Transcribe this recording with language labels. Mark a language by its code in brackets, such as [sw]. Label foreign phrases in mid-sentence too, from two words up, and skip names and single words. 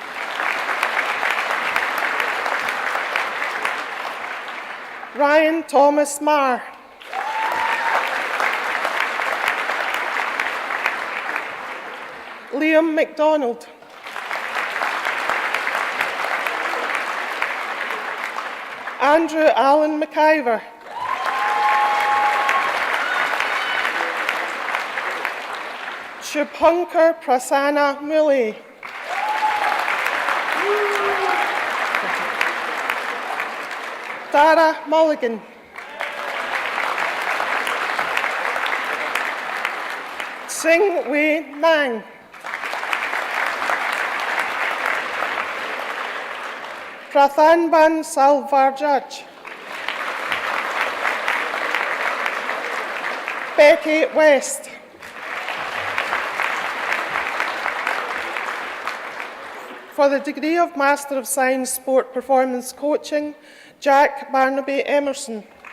[en] Ryan Thomas Marr. Liam MacDonald. Andrew Allen McIver. Shubhankar Prasanna Mule. Dara Mulligan. Sing Wei Nang. Prathanban Salvarjaj. Becky West. For the degree of Master of Science Sport Performance Coaching, Jack Barnaby Emerson.